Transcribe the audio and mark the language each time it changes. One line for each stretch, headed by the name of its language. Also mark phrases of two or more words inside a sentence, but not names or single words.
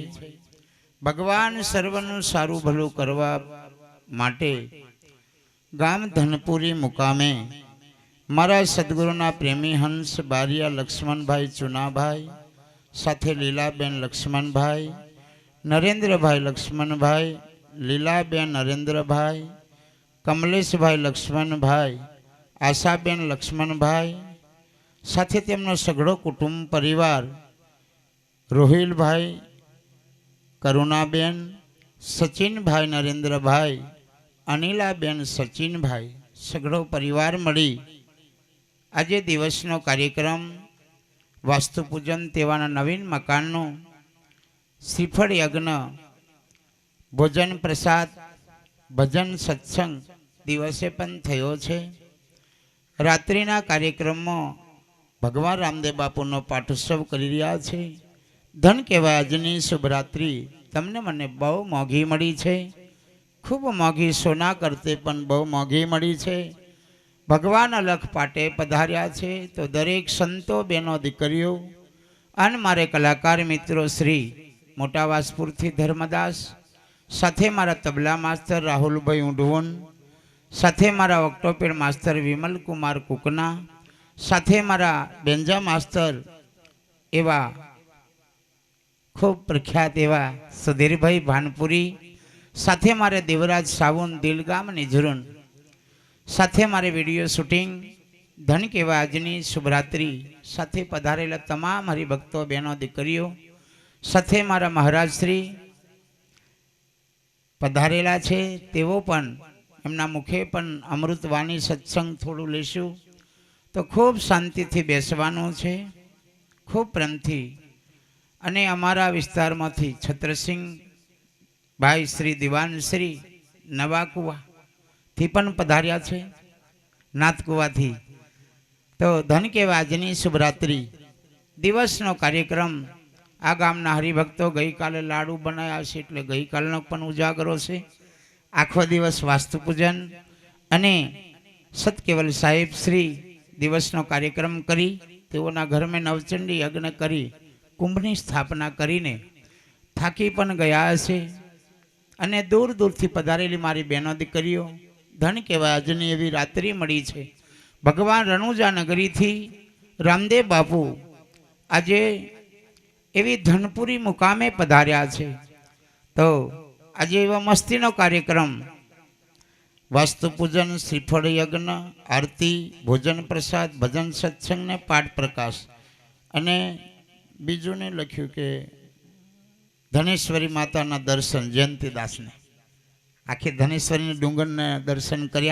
Gujarati: ભગવાન સર્વનું સારું ભલું કરવા માટે ગામ ધનપુરી મુકામે મારા સદ્ગુરુના પ્રેમી હંસ બારિયા લક્ષ્મણ ભાઈ ચુનાભાઈ સાથે લીલાબેન લક્ષ્મણ ભાઈ નરેન્દ્ર ભાઈ લક્ષ્મણ ભાઈ લીલાબેન નરેન્દ્ર ભાઈ કમલેશ ભાઈ લક્ષ્મણ ભાઈ આશાબેન લક્ષ્મણ ભાઈ સાથે તેમનો સઘળો કુટુંબ પરિવાર રોહિલ ભાઈ કરુણાબેન સચિન ભાઈ નરેન્દ્ર ભાઈ અનિલાબેન સચિન ભાઈ સઘળો પરિવાર મળી આજ દિવસનો કાર્યક્રમ વાસ્તુપૂજન તેવાના નવીન મકાનનો શ્રીફળ યજ્ઞ ભોજન પ્રસાદ ભજન સત્સંગ દિવસે પણ થયો છે। રાત્રિના કાર્યક્રમમાં ભગવાન રામદેવ બાપુનો પાઠોત્સવ કરી રહ્યા છે। ધન્ય કહેવાય આજની શુભરાત્રિ તમને મને બહુ મોંઘી મળી છે। ખૂબ મોંઘી સોના કરતાં પણ બહુ મોંઘી મળી છે। ભગવાન અલખ પાટે પધાર્યા છે તો દરેક સંતો બેનો દીકરીઓ અને મારે કલાકાર મિત્રો શ્રી મોટા વાસપુરથી ધર્મદાસ સાથે મારા તબલા માસ્તર રાહુલ ભાઈ ઊંઢવણ સાથે મારા ઑક્ટોપેડ માસ્તર વિમલ કુમાર કુકના સાથે મારા બેંજો માસ્તર એવા ખૂબ પ્રખ્યાત એવા સુધીર ભાઈ ભાનપુરી સાથે મારે દેવરાજ સાવુન દિલગામ નિઝુરન સાથે મારે
English: video shooting
Gujarati: ધન્ય કહેવાય આજની શુભરાત્રિ સાથે પધારેલા તમામ હરિભક્તો બહેનો દીકરીઓ સાથે મારા મહારાજ શ્રી પધારેલા છે તેઓ પણ એમના મુખે પણ અમૃતવાણી સત્સંગ થોડું લેશું તો ખૂબ શાંતિથી બેસવાનું છે। ખૂબ પ્રેમથી અને અમારા વિસ્તારમાંથી છત્રસિંહ ભાઈ શ્રી દીવાન શ્રી નવાકુવા થી પણ પધાર્યા છે નાથકુવા થી। તો ધન્ય કહેવાય આજની શુભરાત્રિ દિવસનો કાર્યક્રમ આ ગામના હરિભક્તો ગઈ કાલે લાડુ બનાવ્યા છે એટલે ગઈ કાલનો પણ ઉજાગરો છે। આખો દિવસ વાસ્તુપૂજન અને સતકેવલ સાહેબ શ્રી દિવસનો કાર્યક્રમ કરી તેઓના ઘર માં નવચંડી યજ્ઞ કરી કુંભની સ્થાપના કરીને થાકી પણ ગયા છે। અને દૂર દૂરથી પધારેલી મારી બહેનો દીકરીઓ ધન્ય કહેવાય આજની એવી રાત્રિ મળી છે। ભગવાન રણુજા નગરી થી રામદેવ બાપુ આજે એવી ધનપુરી મુકામે પધાર્યા છે। તો આજ એવા મસ્તીનો કાર્યક્રમ વાસ્તુપૂજન શ્રીફળ યજ્ઞ આરતી ભોજન પ્રસાદ ભજન સત્સંગ ને પાઠ પ્રકાશ અને બીજું ને લખ્યું કે ધનેશ્વરી માતાના દર્શન જયંતીદાસ ને આખી ધનેશ્વરી ડુંગર ને દર્શન કર્યા।